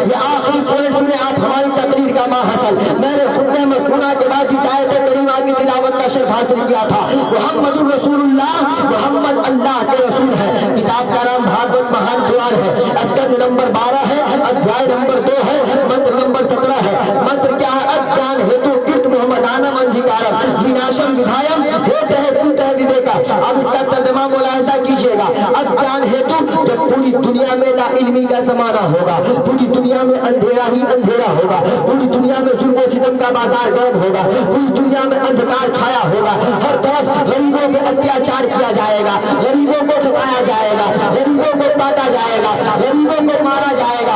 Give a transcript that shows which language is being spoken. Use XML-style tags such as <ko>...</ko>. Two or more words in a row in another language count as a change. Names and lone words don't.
<ur>یہ آخری پوائنٹ سنیں آپ ہماری تقریر کا ماحصل. میں نے خطبہ مسکونہ کے بعد جس آیت کریمہ کی تلاوت کا شرف حاصل کیا تھا,</ur> <ar>محمد الرسول اللہ,</ar> <ur>محمد اللہ کے رسول ہے. کتاب کا نام بھاگوت مہان قرآن ہے, اسکند نمبر 12 ہے, ادھیائے نمبر 2 ہے, منتر نمبر 17 ہے. منتر کیا ہے؟ اجان ہیتو کت محمد آنم اندھیکارم وناشم ودھایم ہوتا ہے دودھ ہے ویویکا. اب اس کا ترجمہ ملاحظہ کیجئے گا. اجان ہیتو, جب پوری دنیا میں لا علمی کا زمانہ ہوگا, پوری دنیا میں اندھیرا ہی اندھیرا ہوگا, پوری دنیا میں ظلم و ستم کا بازار گرم ہوگا, پوری دنیا میں اندھکار چھایا ہوگا, ہر طرف غریبوں پہ اتیاچار کیا جائے گا, غریبوں کو ٹھکایا جائے گا, غریبوں کو کاٹا جائے گا, غریبوں کو مارا جائے گا.</ur>